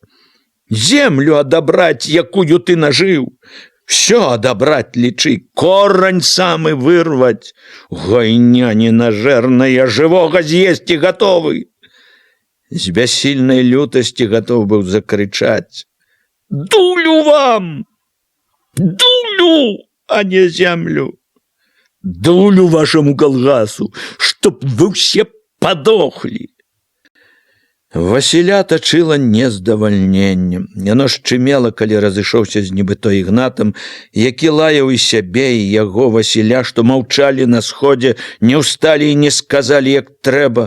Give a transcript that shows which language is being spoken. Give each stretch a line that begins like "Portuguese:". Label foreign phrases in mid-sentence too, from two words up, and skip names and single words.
Belarusian: Землю адабраць, якую ты нажыў. Всё адабраць, лічы, корань самы вырваць. Гайня ненажэрная, жывога з'есці гатовы. З бяссільнай лютасці гатоў быў закрычаць: «Дулю вам! Дулю, а не землю! Дулю вашаму калгасу,
Russian: чтоб вы
Belarusian: ўсе падохлі!» Васіля тачыла нездавальненнем. Яно шчымела, калі разышоўся з нібыто Ігнатам, які лаяў і сябе, і яго Васіля, што маўчалі на сходзе, не ўсталі і не сказалі, як трэба.